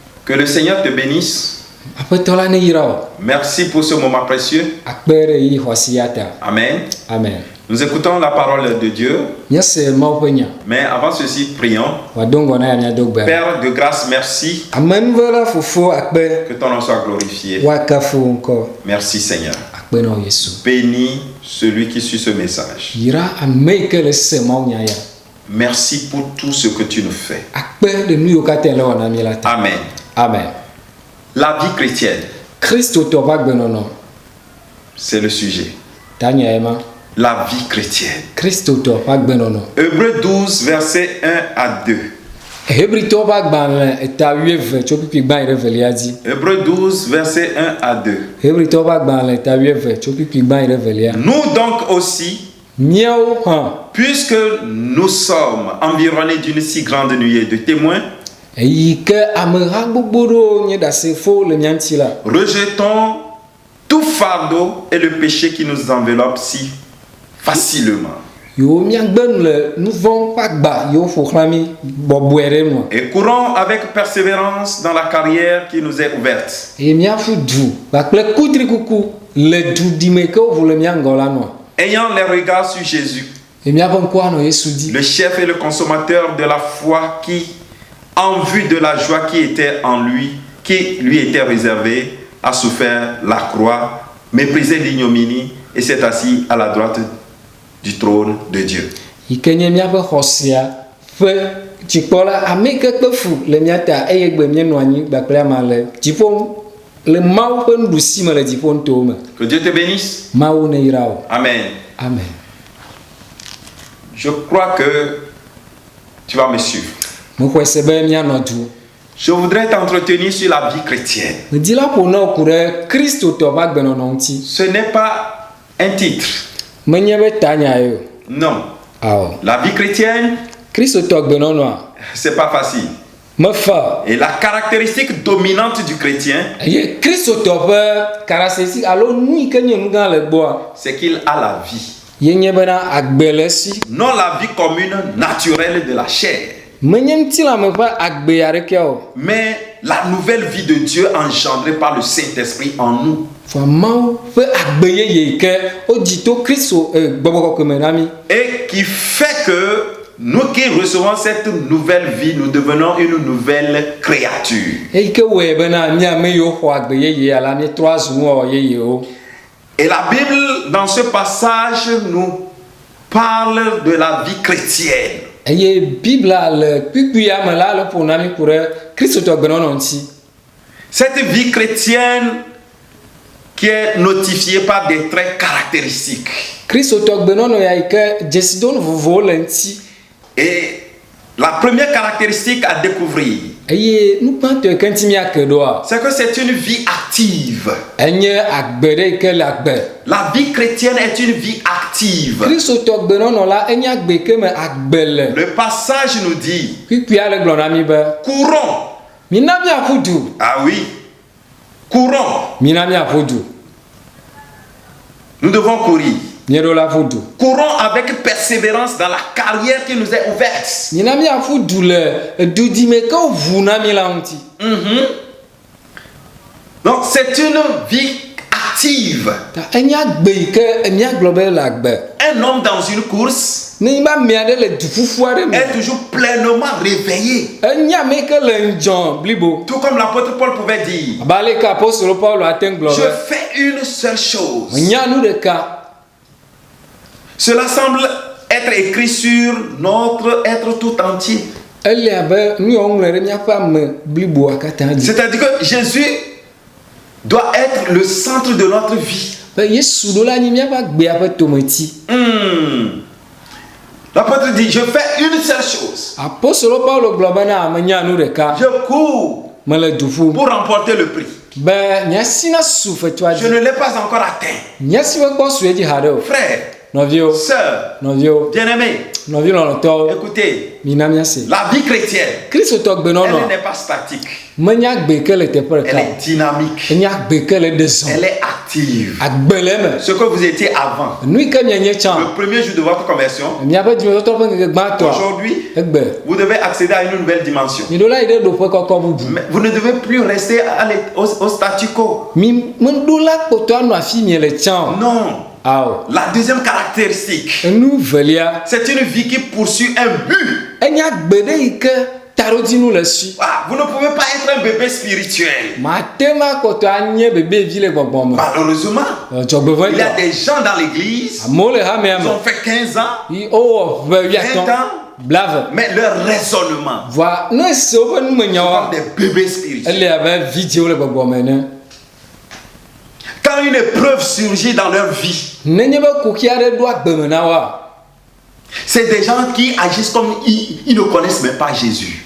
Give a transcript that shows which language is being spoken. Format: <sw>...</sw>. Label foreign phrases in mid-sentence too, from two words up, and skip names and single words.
<fr>Que le Seigneur te bénisse.</fr> <ee>Aƒetɔ la neyra wò.</ee> <fr>Merci pour ce moment précieux.</fr> <ee>Akpe ɖe yi xɔasi ya ta.</ee> <fr>Amen.</fr> <ee>Amen.</ee> <fr>Nous écoutons la parole de Dieu.</fr> <ee>Míase Mawu ƒe nya.</ee> <fr>Mais avant ceci, prions.</fr> <ee>Wòado ŋgɔ na ya míado gbe.</ee> <fr>Père de grâce, merci.</fr> <ee>Amenuve la fofo akpe.</ee> <fr>Que ton nom soit glorifié.</fr> <ee>Woakafu wò ŋkɔ.</ee> <fr>Merci Seigneur.</fr> <ee>Akpe na wò Yesu.</ee> <fr>Bénis celui qui suit ce message.</fr> <ee>Yra ame yi ke le se Mawu nya ya.</ee> <fr>Merci pour tout ce que tu nous fais.</fr> <ee>Akpe ɖe nu yiwo katã le wɔ na mí la ta.</ee> <fr>Amen.</fr> <ee>Amen.</ee> <fr>La vie chrétienne,</fr> <ee>Kristotɔ ƒe agbenɔnɔ.</ee> <fr>c'est le sujet.</fr> <ee>Ta nya ye ma.</ee> <fr>La vie chrétienne.</fr> <ee>Kristotɔ ƒe agbenɔnɔ.</ee> <fr>Hébreux 12, versets 1 à 2.</fr> <ee>Hebritɔwo ƒe agbalẽ eta 12 tso kpikpi gbã yi ɖe velia dzi.</ee> <fr>Hébreux 12, versets 1 à 2.</fr> <ee>Hebritɔwo ƒe agbalẽ eta 12 tso kpikpi gbã yi ɖe velia.</ee> <fr>Nous donc aussi,</fr> <ee>Míawo hã.</ee> <fr>puisque nous sommes environnés d'une si grande nuée de témoins,</fr> <ee>Eyi ke ameha gbogbo ɖewo nye ɖasefo le mía ŋuti la.</ee> <fr>rejetons tout fardeau et le péché qui nous enveloppe si facilement.</fr> <ee>Yiwo míagbe nu le nu vɔ̃ ƒe agba yiwo ƒo xlã mí bɔbɔe ɖe nua.</ee> <fr>Et courons avec persévérance dans la carrière qui nous est ouverte.</fr> <ee>Eye míaƒu du kpakple kutrikuku le duɖime ke woʋu le mía ŋgɔ la nua.</ee> <fr>Ayant les regards sur Jésus,</fr> <ee>Eye míaƒe ŋkua nɔ Yesu dzi.</ee> <fr>le chef et le consommateur de la foi qui, en vue de la joie qui était en lui, qui lui était réservée, a souffert la croix, méprisé l'ignominie et s'est assis à la droite du trône de Dieu.</fr> <ee>Yi ke nye míaƒe xɔsia ƒe dzikpɔla ame yi ke kpe fu le mía ta eye gbe míenɔ anyi kpakple ama le dziƒo le Mawu ƒe nuɖusime le dziƒo nutowo me.</ee> <fr>Que Dieu te bénisse.</fr> <ee>Mawu neyra wò.</ee> <fr>Amen.</fr> <ee>Amen.</ee> <fr>Je crois que tu vas me suivre.</fr> <ee>Mexɔe se be míanɔ du.</ee> <fr>Je voudrais t'entretenir sur la vie chrétienne.</fr> <ee>Medi la ƒo na wò ku ɖe Kristotɔ ƒe agbenɔnɔ ŋuti.</ee> <fr>Ce n'est pas un titre.</fr> <ee>Menye be tanya ye o.</ee> <fr>Non.</fr> <ee>Awɔ.</ee> <fr>La vie chrétienne,</fr> <ee>Kristotɔ gbenɔnɔa</ee> <fr>c'est pas facile.</fr> <ee>mefa.</ee> <fr>Et la caractéristique dominante du chrétien,</fr> <ee>Eye Kristotɔ ƒe karasesi alo nu yi ke nye nu gã le gbɔa</ee> <fr>c'est qu'il a la vie.</fr> <ee>ye nye bena agbe le esi.</ee> <fr>Non la vie commune, naturelle de la chair,</fr> <ee>Menye ŋutilãme ƒe agbe aɖekea o.</ee> <fr>mais la nouvelle vie de Dieu engendrée par le Saint-Esprit en nous.</fr> <ee>Fa Mawu ƒe agbe yeye yi ke wodzi to Kristo gbɔgbɔ kɔkɔe me na mí.</ee> <fr>Et qui fait que nous qui recevons cette nouvelle vie, nous devenons une nouvelle créature.</fr> <ee>Eyi ke wɔe bena mí ame yiwo xɔ agbe yeye ala míetrɔ azu nuwɔwɔ yeyewo.</ee> <fr>Et la Bible, dans ce passage, nous parle de la vie chrétienne.</fr> <ee>Eye Bibla le kpikpuia me la le ƒo na mí ku ɖe Kristotɔ gbenɔnɔ ŋuti.</ee> <fr>Cette vie chrétienne qui est notifiée par des traits caractéristiques.</fr> <ee>Kristotɔ gbenɔnɔ ya yi ke dzesidonu vovovowo le ŋuti.</ee> <fr>Et la première caractéristique à découvrir,</fr> <ee>Eye nukpãtɔ yi ke ŋuti míake ɖoa,</ee> <fr>c'est que c'est une vie active.</fr> <ee>enye agbe ɖe yi ke le agbe.</ee> <fr>La vie chrétienne est une vie active.</fr> <ee>Kristotɔ gbenɔnɔ la enye agbe yi ke me agbe le.</ee> <fr>Le passage nous dit,</fr> <ee>Kpikpuia le gblɔ na mí be</ee> <fr>courons.</fr> <ee>mina míaƒu du.</ee> <fr>Ah oui, courons.</fr> <ee>Mina míaƒu du.</ee> <fr>Nous devons courir.</fr> <ee>Míeɖo la ƒu du.</ee> <fr>Courons avec persévérance dans la carrière qui nous est ouverte.</fr> <ee>Mina míaƒu du le duɖime ke woʋu na mí la ŋuti.</ee> <fr>Donc c'est une vie active.</fr> <ee>Ta enye agbe yi ke míagblɔ be le agbe.</ee> <fr>Un homme dans une course</fr> <ee>Ne nyi be ame aɖe le duƒuƒu aɖe me.</ee> <fr>est toujours pleinement réveillé.</fr> <ee>Enye ame yi ke le ŋdzɔ blibo.</ee> <fr>Tout comme l'apôtre Paul pouvait dire,</fr> <ee>Abe ale ke apostolo Paulo ate ŋu gblɔ</ee> <fr>je</fr> <ee>be</ee> <fr>fais une seule chose.</fr> <ee>nya nu ɖeka.</ee> <fr>Cela semble être écrit sur notre être tout entier.</fr> <ee>Ele abe nu yawo ŋlɔ ɖe míaƒe ame bliboa katã dzi.</ee> <fr>C'est-à-dire que Jésus doit être le centre de notre vie.</fr> <ee>Be Yesu ɖo la nyi míaƒe agbea ƒe tometi.</ee> <fr>L'apôtre dit, je fais une seule chose.</fr> <ee>Apostolo Paulo gblɔ bena menya nu ɖeka.</ee> <fr>Je cours</fr> <ee>Mele du ƒum.</ee> <fr>pour remporter le prix.</fr> <ee>Be nyasi na su fetua</ee> <fr>Je</fr> <ee>dzi.</ee> <fr>ne l'ai pas encore atteint.</fr> <ee>Nyasi be kpɔ su edzi haɖe o.</ee> <fr>Frère,</fr> <ee>Nɔviwo,</ee> <fr>sœur,</fr> <ee>nɔviwo,</ee> <fr>bien-aimé,</fr> <ee>nɔvi lɔlɔtɔwo.</ee> <fr>écoutez,</fr> <ee>Mina míase.</ee> <fr>la vie chrétienne,</fr> <ee>Kristotɔ</ee> <fr>elle</fr> <ee>gbenɔnɔ</ee> <fr>n'est pas statique.</fr> <ee>menya agbe ke le teƒe</ee> <fr>Elle</fr> <ee>ɖeka.</ee> <fr>est dynamique.</fr> <ee>Enye agbe ke le ɖe zɔ.</ee> <fr>Elle est active. active.</fr> <ee>agbeleme</ee> <fr>Ce que vous étiez avant.</fr> <ee>nui ke mienye tsã</ee> <fr>Le premier jour de votre conversion.</fr> <ee>miaƒe dzimetɔtɔ ƒe ŋkeke gbãtɔa</ee> <fr>Aujourd'hui,</fr> <ee>egbe</ee> <fr>vous devez accéder à une nouvelle dimension.</fr> <ee>mi ɖo la yi ɖe ɖoƒe kɔkɔ bubu</ee> <fr>Mais vous ne devez plus rester au statu quo.</fr> <ee>mi meɖo la kpɔtɔ anɔ afi mie le tsã o</ee> <fr>Non.</fr> <ee>ao</ee> <fr>La deuxième caractéristique,</fr> <ee>enu velia</ee> <fr>c'est une vie qui poursuit un but.</fr> <ee>enye agbe ɖe yi ke taɖodzinu le si</ee> <fr>Ah, vous ne pouvez pas être un bébé spirituel.</fr> <ee>mate ma kpɔtɔ anye bebevi le gbɔgbɔ me</ee> <fr>Malheureusement,</fr> <ee>dzɔgbevɔe</ee> <fr>il y a</fr> <ee>tɔ</ee> <fr>des gens dans l'église,</fr> <ee>amewo le hamea</ee> <fr>ils</fr> <ee>me</ee> <fr>ont fait 15 ans,</fr> <ee>yi wowɔ ʋe</ee> <fr>20</fr> <ee>wiatɔ̃</ee> <fr>ans,</fr> <ee>blave</ee> <fr>mais leur raisonnement,</fr> <ee>voa ne se woƒe</ee> <fr>comme</fr> <ee>numenyawoa</ee> <fr>des bébés spirituels.</fr> <ee>ele abe vidziwo le gbɔgbɔ me ene</ee> <fr>Quand une épreuve surgit dans leur vie,</fr> <ee>nenye be kuki aɖe ɖo agbeme na woa</ee> <fr>c'est des gens qui agissent comme ils ne connaissent même pas Jésus.</fr>